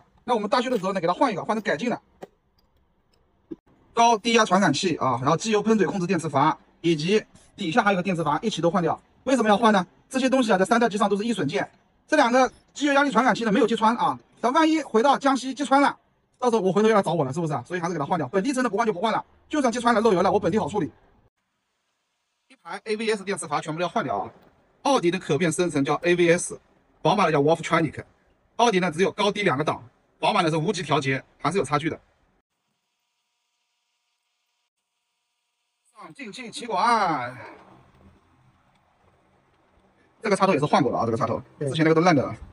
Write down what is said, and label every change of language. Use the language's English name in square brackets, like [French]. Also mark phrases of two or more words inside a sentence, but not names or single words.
[Chinese] 那我們大修的時候呢，給它換一個，換成改進的高低壓傳感器啊，然後機油噴嘴控制電磁閥，以及底下還有個電磁閥，一起都換掉。為什麼要換呢？這些東西啊，在3代機上都是易損件，這2個機油壓力傳感器呢沒有擊穿啊，但萬一回到江西擊穿了。到時候我回頭又來找我了，是不是啊？所以還是給它換掉。本地車的不換就不換了，就算擊穿了漏油了，我本地好處理。一排 AVS 電磁閥全部都要換掉啊！奧迪的可變生成叫 AVS， 寶馬的叫 Wolftronic。奧迪呢只有高低2個檔，寶馬呢是無級調節，還是有差距的。上進氣氣管，這個插頭也是換過的啊，這個插頭之前那個都爛掉了。